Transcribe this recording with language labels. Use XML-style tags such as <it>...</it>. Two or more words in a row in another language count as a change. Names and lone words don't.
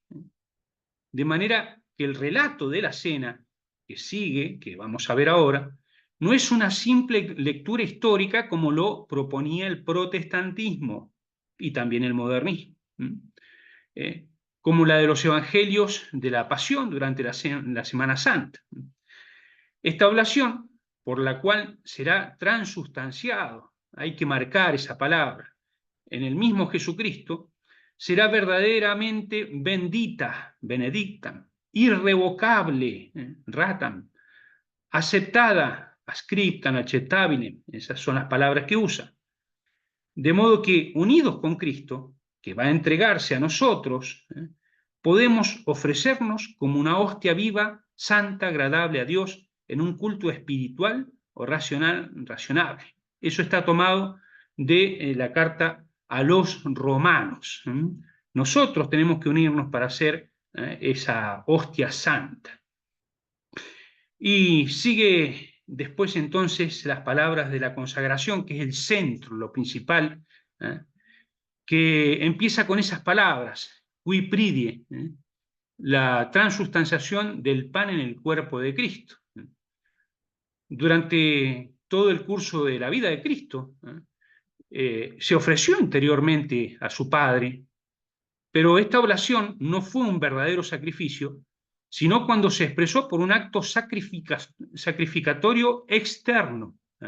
<es>De manera que el relato de la cena que sigue, que vamos a ver ahora, no es una simple lectura histórica como lo proponía el protestantismo y también el modernismo, como la de los evangelios de la Pasión durante la Semana Santa. Esta oblación, por la cual será transustanciado, hay que marcar esa palabra, en el mismo Jesucristo, será verdaderamente bendita,</es> <la>benedicta, irrevocable, ratam, aceptada, ascriptam, acceptabile,</la> <es>esas son las palabras que usa. De modo que, unidos con Cristo, que va a entregarse a nosotros, podemos ofrecernos como una hostia viva, santa, agradable a Dios, en un culto espiritual o razonable. Eso está tomado de la carta a los romanos. Nosotros tenemos que unirnos para hacer esa hostia santa. Y sigue después entonces las palabras de la consagración, que es el centro, lo principal, que empieza con esas palabras,</es> <la>qui pridie,</la> <es>la transustanciación del pan en el cuerpo de Cristo. Durante todo el curso de la vida de Cristo, se ofreció interiormente a su Padre, pero esta oblación no fue un verdadero sacrificio, sino cuando se expresó por un acto sacrificatorio externo.</es>